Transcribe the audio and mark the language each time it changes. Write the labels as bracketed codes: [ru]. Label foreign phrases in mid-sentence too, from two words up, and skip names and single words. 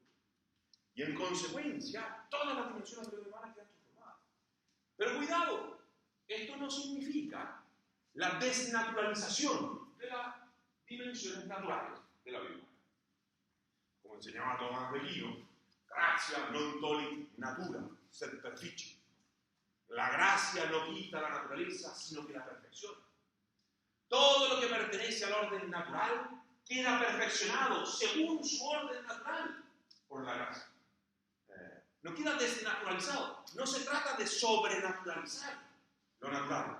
[es] Y en consecuencia, todas las dimensiones de la vida humana quedan transformadas. Pero cuidado, esto no significa la desnaturalización de las dimensiones naturales de la vida humana. Como enseñaba Tomás de Aquino, [la] gratia non tollit natura, sed perfecit. [es] La gracia no quita la naturaleza, sino que la perfecciona. Todo lo que pertenece al orden natural queda perfeccionado según su orden natural por la gracia. No queda desnaturalizado. No se trata de sobrenaturalizar lo natural.